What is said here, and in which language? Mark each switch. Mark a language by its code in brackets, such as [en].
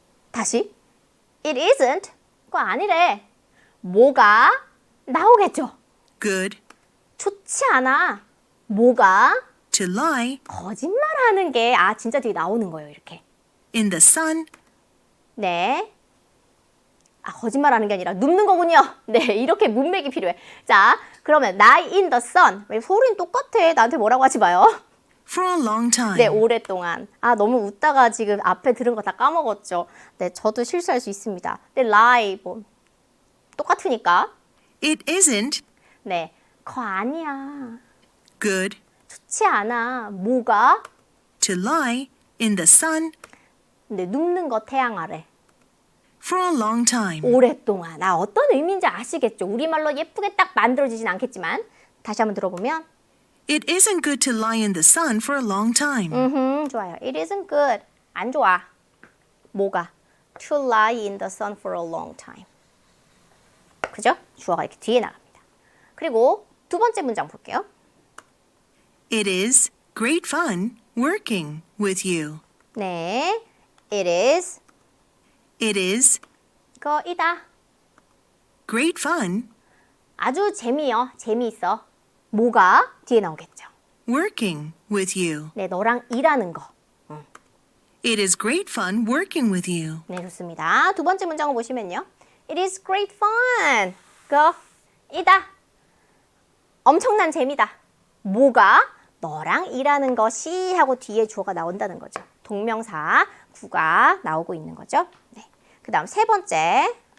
[ko] 다시. [en] It isn't. [ko] 그거 아니래. 뭐가 나오겠죠? [en] good [ko] 좋지 않아. 뭐가 [en] to lie [ko] 거짓말하는 게 진짜 되게 나오는 거예요. 이렇게. [en] in the sun [ko] 네. 거짓말하는 게 아니라 눕는 거군요. 네, 이렇게 문맥이 필요해. 자, 그러면 [en] lie in the sun. [ko] 왜 소리는 똑같아. 나한테 뭐라고 하지 마요. [en] for a long time. [ko] 네, 오랫동안. 너무 웃다가 지금 앞에 들은 거 다 까먹었죠. 네, 저도 실수할 수 있습니다. 네, lie 뭐 똑같으니까. [en] It isn't [ko] 네, 거 아니야. [en] good [ko] 좋지 않아. 뭐가? [en] to lie in the sun [ko] 네, 눕는 거 태양 아래. [en] for a long time. [ko] 오랫동안. 어떤 의미인지 아시겠죠? 우리말로 예쁘게 딱 만들어지진 않겠지만 다시 한번 들어보면 [en] It isn't good to lie in the sun for a long time. [ko] 좋아요. [en] It isn't good. [ko] 안 좋아. 뭐가? [en] To lie in the sun for a long time. [ko] 그죠? 주어가 이렇게 뒤에 나갑니다. 그리고 두 번째 문장 볼게요. [en] It is great fun working with you. 네. It is It is [ko] 거이다. [en] great fun [ko] 아주 재미있어. 뭐가 뒤에 나오겠죠. [en] working with you. [ko] 네, 너랑 일하는 거. [en] It is great fun working with you. [ko] 네, 좋습니다. 두 번째 문장을 보시면요. [en] It is great fun. [ko] 거이다. 엄청난 재미다. 뭐가? 너랑 일하는 것이 하고 뒤에 주어가 나온다는 거죠. 동명사 구가 나오고 있는 거죠. 네. 그 다음 세 번째.